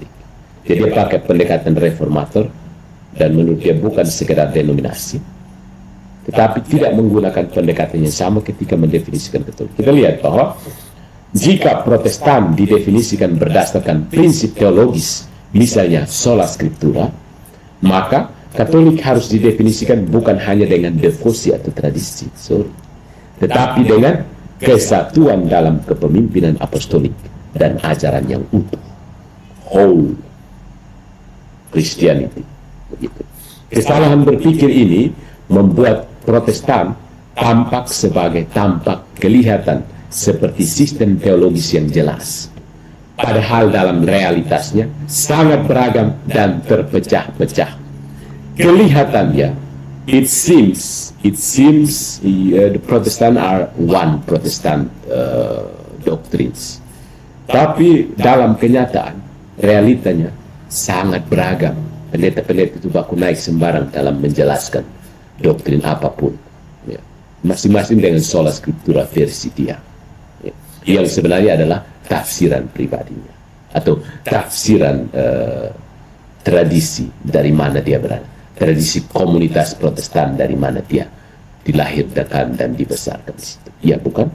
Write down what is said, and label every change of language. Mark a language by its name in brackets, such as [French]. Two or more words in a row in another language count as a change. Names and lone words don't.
[Indonesian] Jadi dia pakai pendekatan reformator dan menurut dia bukan sekedar denominasi, tetapi tidak menggunakan pendekatan yang sama ketika mendefinisikan Katolik. Kita lihat bahwa jika Protestan didefinisikan berdasarkan prinsip teologis, misalnya [Latin] sola scriptura, [Indonesian] maka Katolik harus didefinisikan bukan hanya dengan devosi atau tradisi, tetapi dengan kesatuan dalam kepemimpinan apostolik dan ajaran yang utuh, [English] whole Christianity. [Indonesian] Begitu. Kesalahan berpikir ini membuat Protestan tampak kelihatan seperti sistem teologis yang jelas, padahal dalam realitasnya sangat beragam dan terpecah-pecah. Kelihatannya, [English] it seems the Protestant are one Protestant doctrines, [Indonesian] tapi dalam kenyataan realitanya sangat beragam. Pendeta-pendeta itu baku naik sembarang dalam menjelaskan doktrin apapun, ya. Masing-masing dengan [Latin] sola scriptura [Indonesian] versi dia, ya. Yang sebenarnya adalah tafsiran pribadinya atau tafsiran tradisi dari mana dia berada, tradisi komunitas Protestan dari mana dia dilahirkan dan dibesarkan di situ. Ya, bukan?